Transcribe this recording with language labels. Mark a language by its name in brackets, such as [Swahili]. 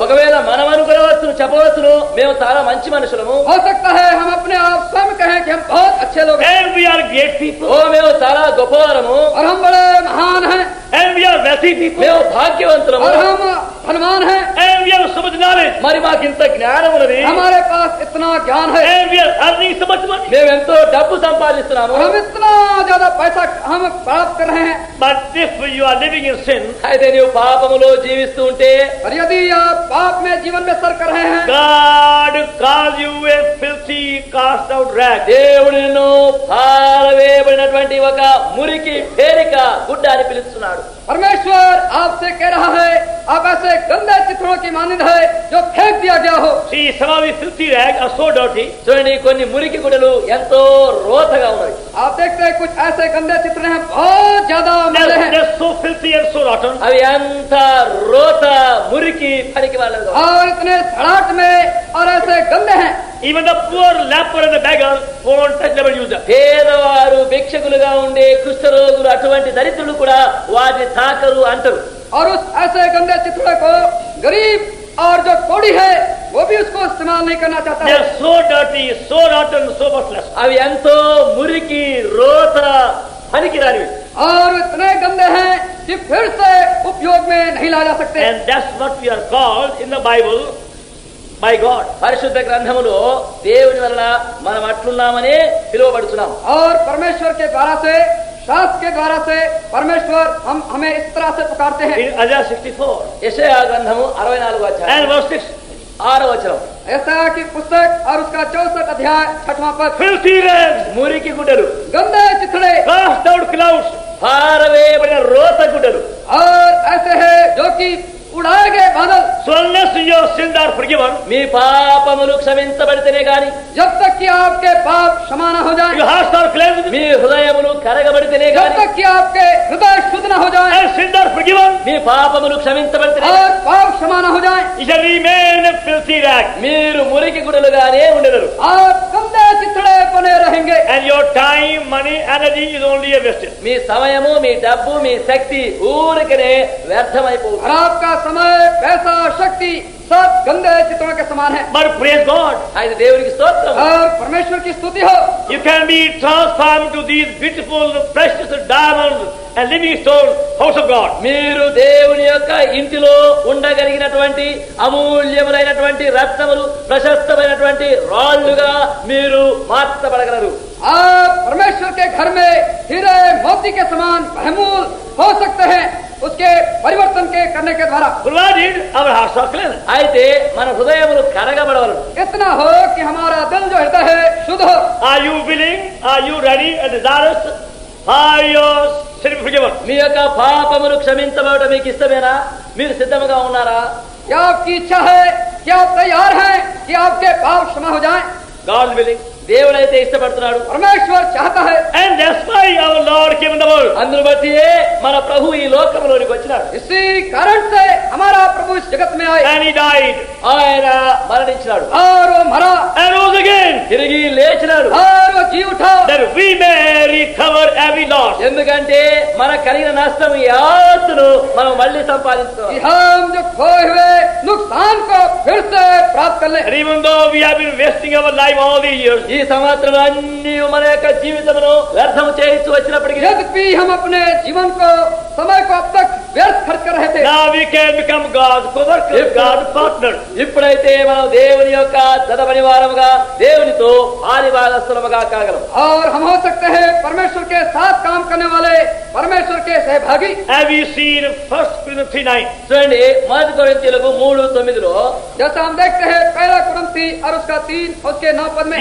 [Telugu] ఒకవేళ మనం అనుకునవచ్చును చెప్పవచ్చును మేము చాలా మంచి మనుషులము, [Hindi] हो सकता है हम अपने आप स्वयं कहें कि हम बहुत अच्छे लोग हैं [English] and we are great people, [Telugu] ఓ మేము చాలా గొప్పవారము, [Hindi] और हम बड़े महान हैं [English] and we are wealthy people, [Telugu] మేము భాగ్యవంతులము, [Hindi] और हम धनवान हैं, [English] and we have so much knowledge, [Telugu] మరి మాకింత జ్ఞానం ఉన్నది, [Hindi] हमारे पास इतना ज्ञान है, [English] and we are earning so much money. [Telugu] మేము ఎంతో డబ్బు సంపాదిస్తున్నాము. [Hindi] और हम इतना ज्यादा पैसा हम प्राप्त कर रहे हैं। [English] But if you are living in sin, [Telugu] అయితే నీవు పాపములో జీవిస్తూ ఉంటే [Hindi] और यदि आप पाप में जीवन में सर कर रहे हैं, [English] God calls you a filthy, cast out rag. [Telugu] దేవుడు నిన్ను పారవేయబడినటువంటి ఒక మురికి పేరిక గుడ్డ అని పిలుస్తున్నాడు. [Hindi] परमेश्वर आपसे कह रहा है आप ऐसे गंदे चित्रों की मानंद है जो फेंक दिया गया हो। [English] See, some of these filthy rags are so dirty. [Telugu] చూడండి కొన్ని మురికి గుడ్డలు ఎంతో రోతగా ఉన్నవి. [Hindi] आप देखते हैं कुछ ऐसे गंदे चित्र हैं बहुत ज्यादा मैले हैं, [English] They're so filthy and so rotten. [Telugu] అవి ఎంత రోత మురికి పనికి వాళ్ళగా ఉన్నాయి. [Hindi] और इतने सड़ाट में और ऐसे गंदे हैं। [English] Even the poor leper and the beggar won't touch them and use them. [Telugu] పేదవారు భిక్షకులుగా ఉండే కుష్ఠరోగులు అటువంటి దరిద్రులు కూడా వాటిని తాకరు అంటారు. [Hindi] और उस ऐसे गंदे चित्रों को गरीब और जो कोड़ी है वो भी उसको इस्तेमाल नहीं करना चाहता है। [English] They're so dirty, so rotten, so worthless. [Telugu] అవి ఎంతో మురికి రోత పనికిరానివి. [Hindi] और इतने गंदे हैं कि फिर से उपयोग में नहीं ला जा सकते। [English] And that's what we are called in the Bible by God. [Telugu] పరిశుద్ధ గ్రంథములో దేవుని వలన మనం అట్లున్నామని పిలువబడుతున్నాం. [Hindi] और परमेश्वर के द्वारा से शास्त्र के द्वारा से परमेश्वर हम हमें इस तरह से पुकारते हैं। [English] In Isaiah 64 [Telugu] యెషయా గ్రంథము 64వ అధ్యాయం [English] and verse 6. [Telugu] 6వ వచనం. [Hindi] ऐसा की पुस्तक और उसका 64 अध्याय 6वां पद। [English] Filthy rags, [Telugu] మురికి గుడ్డలు, [Hindi] गंदे चिथड़े [English] cast out clouds, [Telugu] పారవేయబడిన రోత గుడ్డలు, [Hindi] और ऐसे है जो कि उड़ाए गए बादल। [English] so unless your sins are forgiven, [Telugu] మీ పాపములు క్షమించబడితేనే గాని, [Hindi] जब तक कि आपके पाप क्षमा न हो जाए, [English] your hearts are cleansed, [Telugu] మీ హృదయములు కరగబడితేనే [Hindi] जब [Telugu] గాని, [Hindi] तक कि आपके हृदय शुद्ध न हो जाए [English] and sins are forgiven, [Telugu] మీ పాపములు క్షమించబడితేనే [Hindi] और पाप क्षमा न हो जाए, [English] you shall remain a filthy rag. [Telugu] మీరు మురికి గుడ్డలుగానే ఉండెదరు. [Hindi] आप गंदे चिथड़े बने रहेंगे। [English] And your time, money, energy is only a wasted. [Telugu] మీ సమయము, మీ డబ్బు, మీ శక్తి ఊరికనే వ్యర్థమైపోవు. [Hindi] और आपका समय, पैसा, शक्ति सब गंदे चित्रों के समान है। [English] But praise God, [Telugu] అయితే దేవునికి స్తోత్రం. [Hindi] और परमेश्वर की स्तुति हो। [English] you can be transformed to these beautiful, precious diamonds and living stone house of God. [Telugu] మీరు దేవుని యొక్క ఇంటిలో ఉండగలిగినటువంటి అమూల్యములైనటువంటి రత్నములు, ప్రశస్తమైనటువంటి రాళ్లుగా మీరు మార్చబడగలరు. [Hindi] आप परमेश्वर के घर में हीरे मोती के समान बहुमूल हो सकते हैं उसके परिवर्तन के करने के द्वारा। [English] Provided our hearts are cleansed. [Telugu] అయితే మన హృదయములు కరగబడవలను. [Hindi] इतना हो कि हमारा दिल जो हृदय है शुद्ध हो। [English] Are you willing? Are you ready and desirous? Are your sins forgiven? [Telugu] మీ యొక్క పాపములు క్షమించబడటం మీకు ఇష్టమేనా? మీరు సిద్ధముగా ఉన్నారా? [Hindi] क्या आपकी इच्छा है? क्या आप तैयार हैं कि आपके पाप क्षमा हो जाएं? [English] God is willing. [Telugu] దేవుడైతే ఇష్టపడుతున్నాడు. [Hindi] परमेश्वर चाहता है। [English] And that's why our Lord came in the world. [Telugu] అందును బట్టి మన ప్రభు ఈ లోకంలోనికి వచ్చినాడు. [Hindi] इसी कारण से हमारा प्रभु इस जगत में आए [English] And he died [Telugu] ఆయన మరణించినాడు, [Hindi] और वो मरा [English] and rose again, [Telugu] తిరిగి లేచినాడు. [Hindi] और वो जी उठा [English] that we may recover every loss. [Telugu] ఎందుకంటే మన కలిగిన నష్టం యావత్తు సంపత్తును మనం మళ్ళీ సంపాదించుకోవాలి. [Hindi] कि हम जो खोए हुए नुकसान को फिर से प्राप्त कर ले. [English] And even though we have been wasting our life all these years, [Telugu] ఈ సంవత్సరం అన్ని మన యొక్క జీవితమును వ్యర్థం చేయించు వచ్చినప్పటికీ [Hindi] यद्यपि हम अपने जीवन को समय को अब तक व्यर्थ खर्च कर रहे थे, [English] now we can become God's co-workers, God's partners. [Telugu] ఇప్పుడైతే మనం దేవుని యొక్క జతపని వారముగా దేవునితో పాలిభాగస్థులముగా కాగలం. [Hindi] और हम हो सकते हैं परमेश्वर के साथ काम करने वाले परमेश्वर के सहभागी. [English] Have we seen 1 Corinthians 3:9? [Telugu] చూడండి మొదటి కొరింథీయులకు 3:9 [Hindi] जैसा हम देखते हैं पहला कुरिन्थी और उसका 3 उसके 9 पद में,